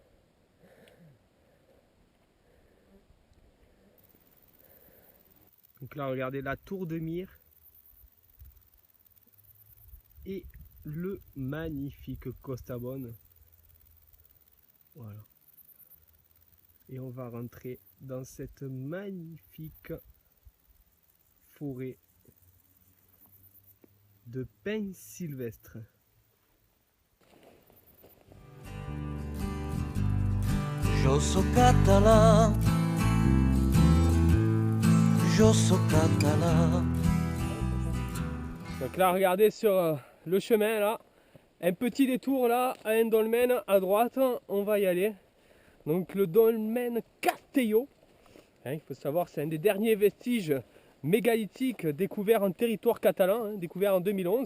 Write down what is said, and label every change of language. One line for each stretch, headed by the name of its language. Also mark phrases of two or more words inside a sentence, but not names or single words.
French: Donc là, regardez la tour de Mire et le magnifique Costabone. Voilà. Et on va rentrer dans cette magnifique forêt de pins sylvestres.
Catalan: Jo sóc català, jo sóc català.
French: Donc là, regardez sur le chemin là, un petit détour là, à un dolmen à droite, on va y aller. Donc le dolmen Castelló, il faut savoir c'est un des derniers vestiges mégalithiques découverts en territoire catalan, découvert en 2011.